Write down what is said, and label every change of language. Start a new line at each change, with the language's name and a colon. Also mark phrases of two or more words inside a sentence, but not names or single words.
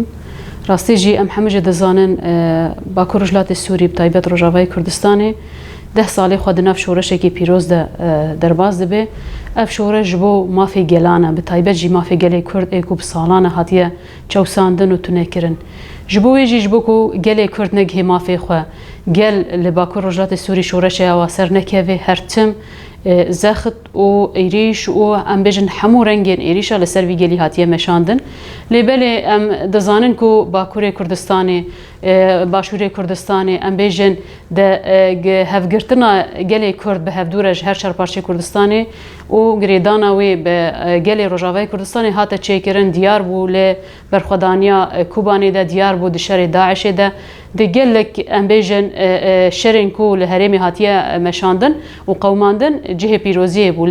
Kurdish: ڕاستیژی ئەم هەمووجە دەزانن باکوور وڵاتی سووری بتایبەت ڕۆژاوای کوردستانی 10 ساڵی خوا دناو شۆڕەشێکی پیرۆز دەرباز دەبێ. ئەف شۆڕەش بۆ مافی گەلانە بتایبەت ژی مافی گەلەی کورد ئێک و ساڵانە هاتیە چەوساندن و تونێکردن. ji bo wê jî ji bo ku gelê Kurd negihê mafê xwe gel li Bakur Rojhilatê Sûrî şoreşeya wa ser nekeve her tim zexit û êrîş û em bêjin hemû rengên êrîşa li ser vî gelî hatiye meşandin. Lêbelê em dizanin ku Bakurê Kurdistanê Başûrê Kurdistanê em bêjin de hevgirtina gelê Kurd bi hevdûre ji her şerparçeyê Kurdistanê û girêdana wê bi gelê Rojavayê Kurdistanê hate çêkirin diyar bû lê berxwedaniya Kubanê de diyar bû di şerê Daişê de di gelek em bêjin şerên ku li herêmê hatiye meşandin û qewmandin cihê pîroziyê bû.